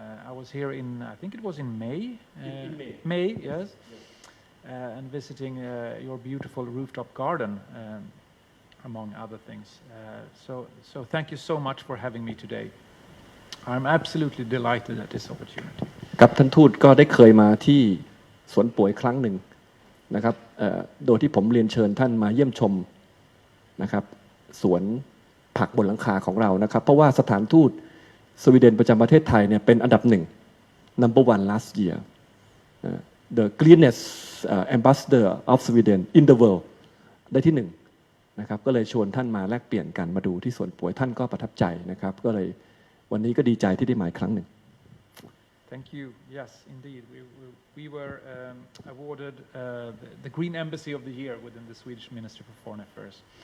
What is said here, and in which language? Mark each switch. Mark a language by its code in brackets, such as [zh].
[en] I was here I think it was in May. In May. May, yes. And visiting your beautiful rooftop garden, among other things. So thank you so much for having me today.I'm absolutely delighted at this opportunity. [th] กับท่านทูตก็ได้เคยมาที่สวนป่วยครั้งหนึ่งนะครับโดยที่ผมเรียนเชิญท่านมาเยี่ยมชมนะครับสวนผักบนหลังคาของเรานะครับเพราะว่าสถานทูตสวีเดนประจำประเทศไทยเนี่ยเป็นอันดับหนึ่ง [en] number one last year the greenest ambassador of Sweden in the world [th] ได้ที่หนึ่งนะครับก็เลยชวนท่านมาแลกเปลี่ยนกันมาดูที่สวนป่วยท่านก็ประทับใจนะครับก็เลยวันนี้ก็ดีใจที่ได้มาอีกครั้งหนึ่ง [en] Thank you. Yes, indeed. We were awarded the Green Embassy of the Year within the Swedish Ministry for Foreign Affairs.